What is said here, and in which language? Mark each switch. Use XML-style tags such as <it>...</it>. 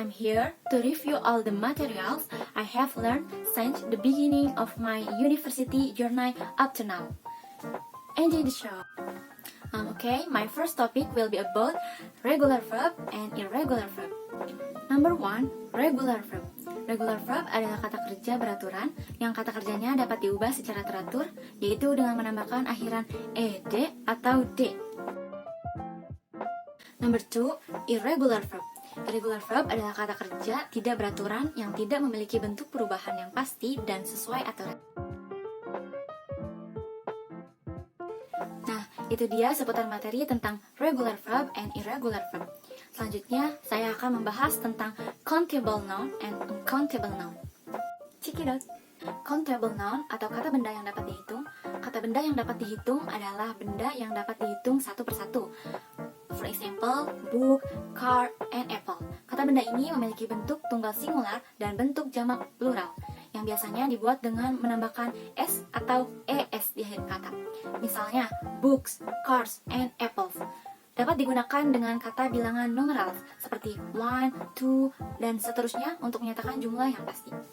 <en>I'm here to review all the materials I have learned since the beginning of my university journey up to now. Enjoy the show. Okay, my first topic will be about regular verb and irregular verb. Number 1, regular verb.</en> <id>Regular verb adalah kata kerja beraturan yang kata kerjanya dapat diubah secara teratur, yaitu dengan menambahkan akhiran ed atau d.</id> <en>Number 2,</en> <id>irregular verb. Irregular verb adalah kata kerja tidak beraturan yang tidak memiliki bentuk perubahan yang pasti dan sesuai aturan. Nah, itu dia seputar materi tentang regular verb and irregular verb. Selanjutnya, saya akan membahas tentang countable noun and uncountable noun.</id> <en>Check it out.</en> <id>Countable noun atau kata benda yang dapat dihitung. Kata benda yang dapat dihitung adalah benda yang dapat dihitung satu persatu.</id> <en>For example, book, car, and apple.</en> <id>Kata benda ini memiliki bentuk tunggal singular dan bentuk jamak plural, yang biasanya dibuat dengan menambahkan s atau es di akhir kata. Misalnya, books, cars, and apples. Dapat digunakan dengan kata bilangan numeral seperti 1, 2, dan seterusnya untuk menyatakan jumlah yang pasti.</id>